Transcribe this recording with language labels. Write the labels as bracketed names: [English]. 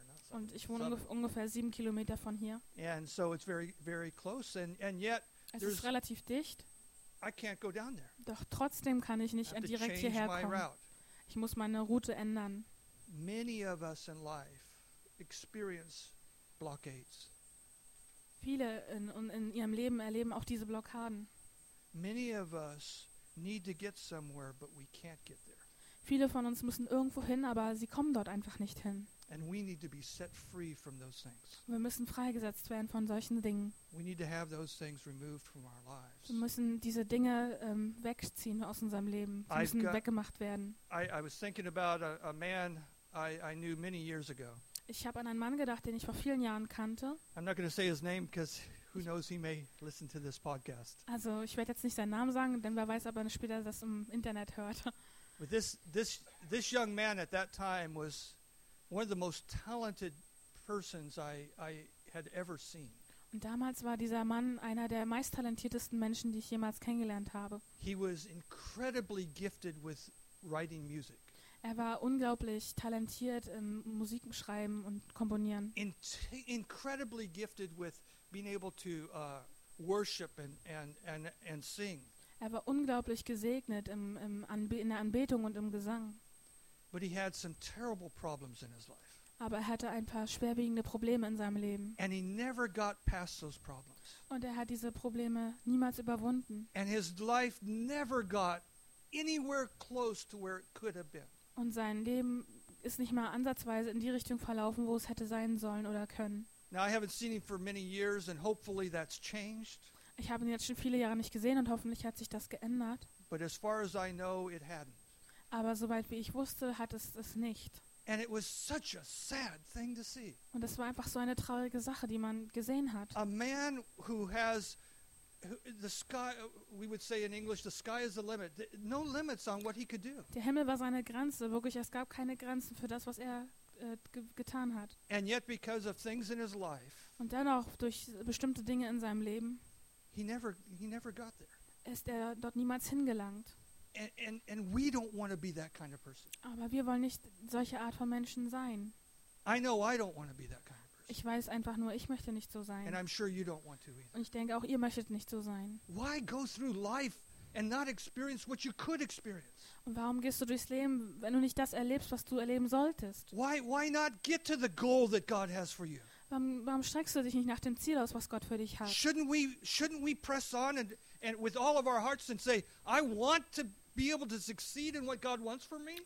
[German] Und ich wohne ungefähr 7 Kilometer von hier. [English] And so it's very very close and yet [German] es ist relativ dicht. [English] I can't go down there. [German] Doch trotzdem kann ich nicht direkt hierher kommen. Ich muss meine Route ändern. [English] Many of us in life experience blockades. [German] Viele in ihrem Leben erleben auch diese Blockaden. [English] Many of us need to get somewhere, but we can't get there. [German] Viele von uns müssen irgendwo hin, aber sie kommen dort einfach nicht hin. [English] And we need to be set free from those things. [German] Wir müssen freigesetzt werden von solchen Dingen. [English] We need to have those things removed from our lives. [German] Wir müssen diese Dinge wegziehen aus unserem Leben. Sie müssen weggemacht werden. [English] I was thinking about a man I knew many years ago. [German] Ich habe an einen Mann gedacht, den ich vor vielen Jahren kannte. [English] I'm not going to say his name because who knows, he may listen to this podcast. [German] Also, ich werde jetzt nicht seinen Namen sagen, denn wer weiß, ob er später das im Internet hört. [English] But this young man at that time was one of the most talented persons I had ever seen. [German] Und damals war dieser Mann einer der meisttalentiertesten Menschen, die ich jemals kennengelernt habe. [English] He was incredibly gifted with writing music. [German] Er war unglaublich talentiert im Musik schreiben und komponieren. [English] Incredibly gifted with being able to worship and sing. [German] Er war unglaublich gesegnet in der Anbetung und im Gesang. [English] But he had some terrible problems in his life. [German] Aber er hatte ein paar schwerwiegende Probleme in seinem Leben. [English] And he never got past those problems. [German] Und er hat diese Probleme niemals überwunden. [English] And his life never got anywhere close to where it could have been. [German] Und sein Leben ist nicht mal ansatzweise in die Richtung verlaufen, wo es hätte sein sollen oder können. [English] Now I haven't seen him for many years and hopefully that's changed. [German] Ich habe ihn jetzt schon viele Jahre nicht gesehen und hoffentlich hat sich das geändert. [English] But as far as I know, it hadn't. [German] Aber soweit wie ich wusste, hat es es nicht. [English] And it was such a sad thing to see. [German] Und es war einfach so eine traurige Sache, die man gesehen hat. [English] A man who has the sky, we would say in English, the sky is the limit. No limits on what he could do. [German] Der Himmel war seine Grenze. Wirklich, es gab keine Grenzen für das, was er getan hat. [English] And yet because of things in his life, [German] und dennoch durch bestimmte Dinge in seinem Leben, [English] he never got there. [German] Ist er dort niemals hingelangt. [English] And we don't want to be that kind of person. [German] Aber wir wollen nicht solche Art von Menschen sein. [English] I know I don't want to be that kind of person. [German] Ich weiß einfach nur, ich möchte nicht so sein. [English] And I'm sure you don't want to either. [German] Und ich denke auch, ihr möchtet nicht so sein. [English] Why go through life and not experience what you could experience? [German] Und warum gehst du durchs Leben, wenn du nicht das erlebst, was du erleben solltest? [English] Why not get to the goal that God has for you? [German] Warum streckst du dich nicht nach dem Ziel aus, was Gott für dich hat? [English] Shouldn't we press on and with all of our hearts and say, I want to be able to succeed in what God wants for me?